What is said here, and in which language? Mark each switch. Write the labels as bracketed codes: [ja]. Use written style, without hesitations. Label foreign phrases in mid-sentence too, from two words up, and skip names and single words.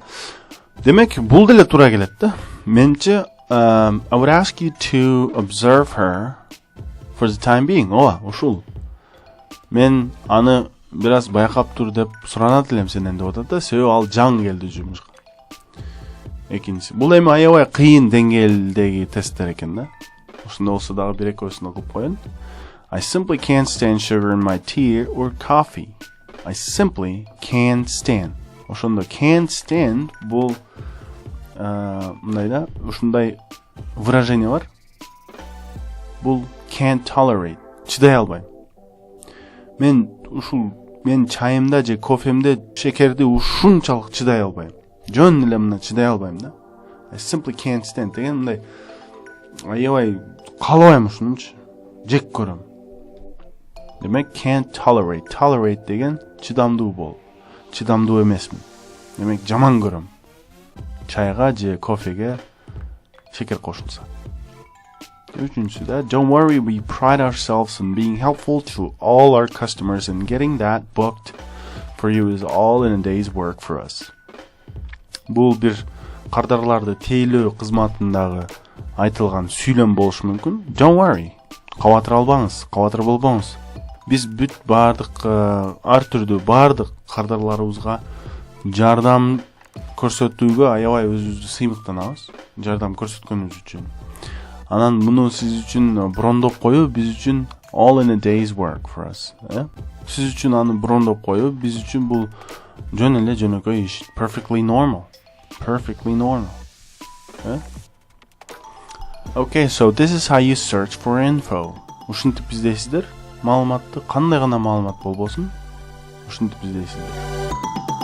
[ky] Демек, бул деле туура келет да. [en] Менче I would ask you to observe her for the time being. [ky] Ооба, ушул. Мен аны бираз байкап тур деп суранат элем сенден деп атат да. Себеби ал жаңы келди жумушка. Экинчи, бул эми аябай кыйын деңгээлдеги тесттер экен да. Ошондой болсо дагы бир экөөсүн окуп коеюн. [en] I simply can't stand sugar in my tea or coffee. I simply can't stand. [ky] Ошондо [en] can't stand [ky] бул мындай да, ушундай выражение бар. [en] Бул can't tolerate. [ky] Чыдай албайм. Мен чайымда же кофемде шекерди ушунчалык чыдай албайм. Жөн эле мына чыдай албайм да. [en] I simply can't stand [ky] деген мындай аябай каалабайм ушунчу. Жек көрөм. Демек, [en] can't tolerate. [ky] Tolerate деген чыдамдуу бол. Чыдамдуу эмесмин. Демек, жаман көрөм. Чайга же кофеге шекер кошулса. Üçüncüsü, [en] don't worry, we pride ourselves in being helpful to all our customers, and getting that booked for you is all in a day's work for us. [ky] Бул бир кардарларды тейлөө кызматындагы айтылган сүйлөм болушу мүмкүн. [en] Don't worry. [ky] Кабатыр албаңыз, кабатыр болбоңуз. Биз бүт бардык ар түрдүү бардык кардарларыбызга жардам көрсөтүүгө аябай өзүбүздү сыймыктанабыз. Жардам көрсөткөнүбүз үчүн. Анан муну сиз үчүн брондоп коюу биз үчүн [en] all in a day's work for us. [ky] Сиз үчүн аны брондоп коюу биз үчүн бул жөн эле жөнөкөй иш. [en] Perfectly normal. Okay, so this is how you search for info. [ky] Ушинтип издейсиздер. Маалыматты, кандай гана маалымат болбосун, ушинтип издейсиздер.